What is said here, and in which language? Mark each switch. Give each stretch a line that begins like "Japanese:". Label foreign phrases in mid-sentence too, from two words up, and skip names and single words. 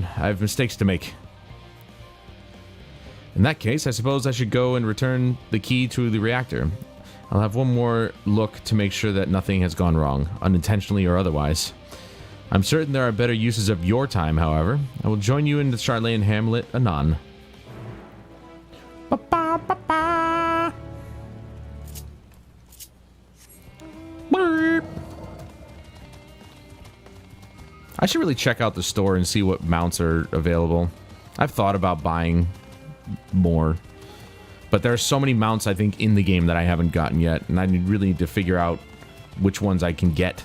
English: I have mistakes to make. In that case, I suppose I should go and return the key to the reactor. I'll have one more look to make sure that nothing has gone wrong, unintentionally or otherwise. I'm certain there are better uses of your time, however. I will join you in the Charlayan Hamlet anon. Ba-ba-ba-ba. Burp. I should really check out the store and see what mounts are available. I've thought about buying more, but there are so many mounts, I think, in the game that I haven't gotten yet, and I really need to figure out which ones I can get.